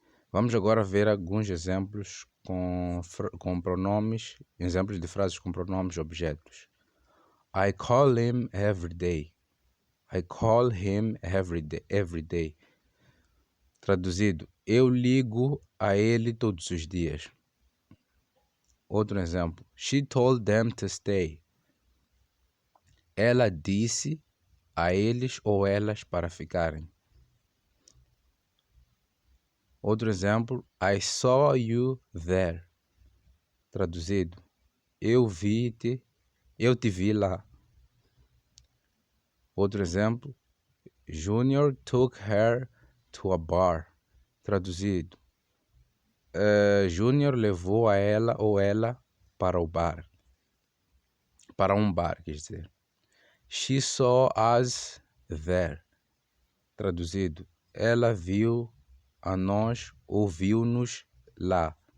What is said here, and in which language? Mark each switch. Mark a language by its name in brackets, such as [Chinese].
[Portuguese] Vamos agora ver alguns exemplos com pronomes, exemplos de frases com pronomes objetos. [English] I call him every day. I call him every day. [Portuguese] Traduzido, eu ligo a ele todos os dias. Outro exemplo, [English] she told them to stay. [Portuguese] Ela disse a eles ou elas para ficarem. Outro exemplo, [English] I saw you there. [Portuguese] Traduzido, eu te vi lá. Outro exemplo, [English] Junior took her to a bar. [Portuguese] Traduzido, Junior levou a ela ou ela para o bar. Para um bar, quer dizer. [English] She saw us there. [Portuguese] Traduzido, ela viu a nós, ouviu-nos lá.